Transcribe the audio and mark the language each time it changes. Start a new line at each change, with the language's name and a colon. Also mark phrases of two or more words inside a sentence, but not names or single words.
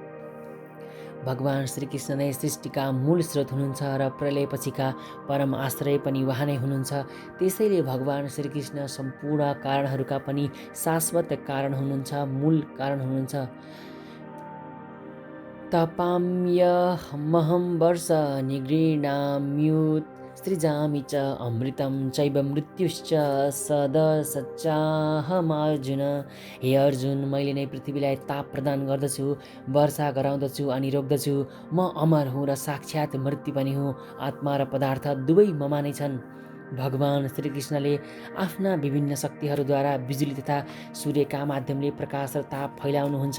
Nepali: भगवान् श्रीकृष्ण नै सृष्टिका मूल स्रोत हुनुहुन्छ र प्रलयपछिका परम आश्रय पनि उहाँ नै हुनुहुन्छ। त्यसैले भगवान् श्रीकृष्ण सम्पूर्ण कारणहरूका पनि शाश्वत कारण हुनुहुन्छ, मूल कारण हुनुहुन्छ।
Sanskrit: तपाम्यहमहं वर्ष निगृह्णाम्युत सृजामि च अमृतं चैव मृत्युश्च सदसच्चाहमर्जुन।
Nepali: हे अर्जुन, मैले नै पृथ्वीलाई ताप प्रदान गर्दछु, वर्षा गराउँदछु अनि रोक्दछु। म अमर हुँ र साक्षात् मृत्यु पनि हुँ। आत्मा र पदार्थ दुवै ममा नै छन्। भगवान् श्रीकृष्णले आफ्ना विभिन्न शक्तिहरूद्वारा बिजुली तथा सूर्यका माध्यमले प्रकाश र ताप फैलाउनुहुन्छ।